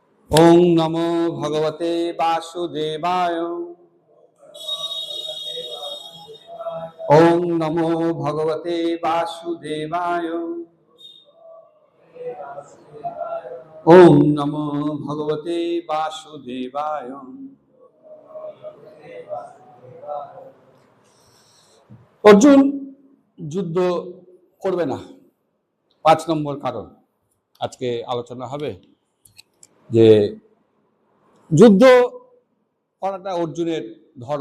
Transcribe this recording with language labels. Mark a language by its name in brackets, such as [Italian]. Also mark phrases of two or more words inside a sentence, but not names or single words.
[Sanskrit] ওং নমো ভগবতে বাসুদেবায়। ওং নমো ভগবতে বাসুদেবায়। ওং নমো ভগবতে বাসুদেবায়। [Bangla] অর্জুন যুদ্ধ করবে না, 5 নম্বর কারণ আজকে আলোচনা হবে যে যুদ্ধ করাটা অর্জুনের ধর্ম।